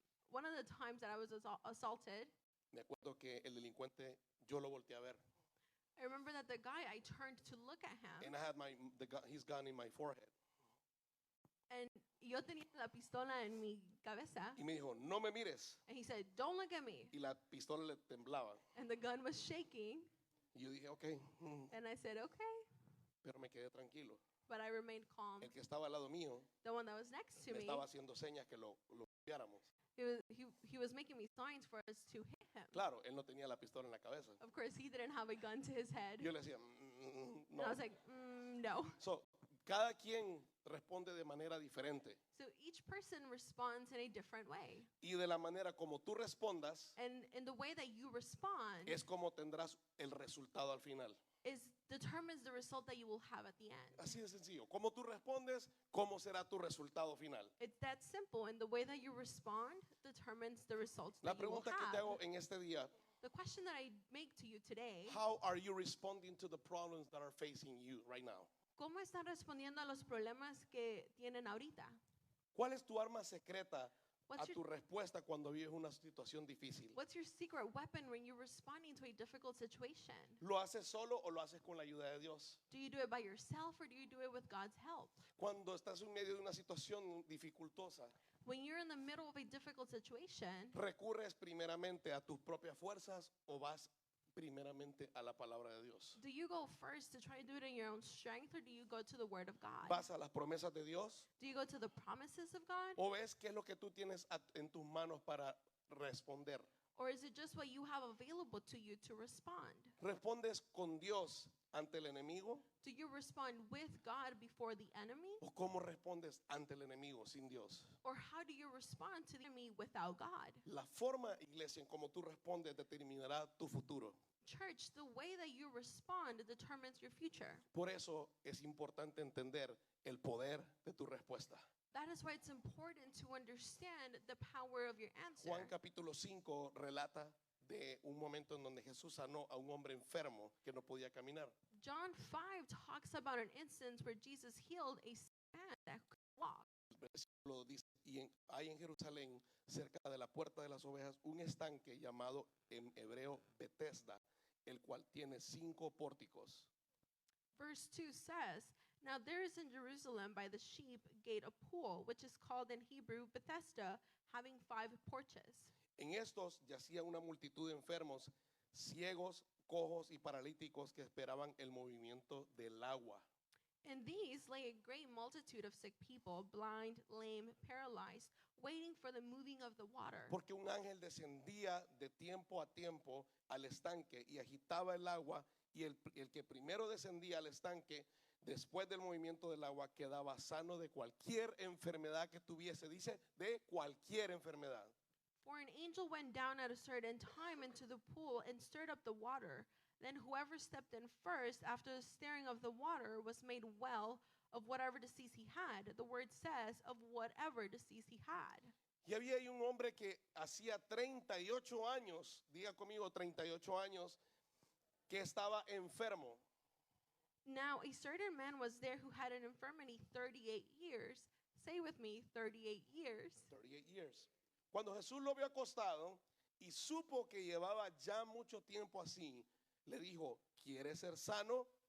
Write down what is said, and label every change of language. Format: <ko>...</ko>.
<en>One of the times that I was assaulted,</en> <es>Me acuerdo que el delincuente, yo lo volteé a ver.</es> <en>I remember that the guy, I turned to look at him, And I had his gun in my forehead.</en> <es>and yo tenía la pistola en mi cabeza, Y me dijo, no me mires.</es> <en>and he said, "Don't look at me."</en> <es>Y la pistola le temblaba.</es> <en>And the gun was shaking,</en> <es>Y yo dije, ok,</es> <en>and I said, "Okay,"</en> <es>pero me quedé tranquilo.</es> <en>but I remained calm.</en> <es>El que estaba al lado mío</es> <en>The one that was next to me me,</en> <es>estaba haciendo señas que lo golpeáramos.</es> <en>he was making me signs for us to hit him.</en> <es>Claro, él no tenía la pistola en la cabeza.</es> <en>Of course, he didn't have a gun to his head.</en> <es>Yo le decía,</es> <en>And</en> <es>no.</es> <en>I was like, no.</en> <es>So, cada quien responde de manera diferente.</es> <en>So each person responds in a different way.</en> <es>Y de la manera como tú respondas</es> <en>And in the way that you respond</en> <es>es como tendrás el resultado al final.</es> <en>determines the result that you will have at the end.</en> <es>Así de sencillo. Como tú respondes, cómo será tu resultado final.</es> <en>It's that simple, and the way that you respond determines the results</en> <es>La</es> <en>that you will</en> <es>pregunta que te</es> <en>have.</en> <es>hago en este día,</es> <en>The question that I make to you today, how are you responding to the problems that are facing you right now?</en> <es>¿cómo están respondiendo a los problemas que tienen ahorita? ¿Cuál es tu arma secreta a</es> <en>What's</en> <es>tu</es> <en>your,</en> <es>respuesta cuando vives una situación difícil?</es> <en>what's your secret weapon when you're responding to a difficult situation?</en> <es>¿Lo haces solo o lo haces con la ayuda de Dios?</es> <en>Do you do it by yourself, or do you do it with God's help?</en> <es>Cuando estás en medio de una situación dificultosa,</es> <en>When you're in the middle of a difficult situation,</en> <es>¿recurres primeramente a tus propias fuerzas o vas primeramente a la palabra de Dios?</es> <en>do you go first to try to do it in your own strength, or do you go to the Word of God?</en> <es>¿Vas a las promesas de Dios</es> <en>Do you go to the promises of God?</en> <es>o ves qué es lo que tú tienes en tus manos para responder?</es> <en>Or is it just what you have available to you to respond?</en> <es>¿Respondes con Dios ante el enemigo</es> <en>Do you respond with God before the enemy?</en> <es>o cómo respondes ante el enemigo sin Dios?</es> <en>Or how do you respond to the enemy without God?</en> <es>La forma, iglesia, en cómo tú respondes determinará tu futuro.</es> <en>Church, the way that you respond determines your future.</en> <es>Por eso es importante entender el poder de tu respuesta.</es> <en>That is why it's important to understand the power of your answer.</en> <es>Juan capítulo 5 relata de un momento en donde Jesús sanó a un hombre enfermo que no podía caminar.</es> <en>John 5 talks about an instance where Jesus healed a man that could walk.</en> <es>El versículo dice, hay en Jerusalén, cerca de la puerta de las ovejas, un estanque llamado en hebreo Bethesda, el cual tiene 5 pórticos.</es> <en>Verse 2 says, "Now there is in Jerusalem by the sheep gate a pool, which is called in Hebrew Bethesda, having 5 porches.</en> <es>En estos yacía una multitud de enfermos, ciegos, cojos y paralíticos que esperaban el movimiento del agua.</es> <en>In these lay a great multitude of sick people, blind, lame, paralyzed, waiting for the moving of the water.</en> <es>Porque un ángel descendía de tiempo a tiempo al estanque y agitaba el agua y el que primero descendía al estanque después del movimiento del agua quedaba sano de cualquier enfermedad que tuviese. Dice, de cualquier enfermedad.</es> <en>For an angel went down at a certain time into the pool and stirred up the water. Then whoever stepped in first after the stirring of the water was made well of whatever disease he had. The word says, of whatever disease he had.</en> <es>Y había ahí un hombre que hacía 38 años, diga conmigo 38 años, que estaba enfermo.</es> <en>Now a certain man was there who had an infirmity 38 years. Say with me, 38 years. 38 years.</en> <es>Cuando Jesús lo vio acostado y supo que llevaba ya mucho tiempo así, le dijo, ¿quieres ser sano?</es>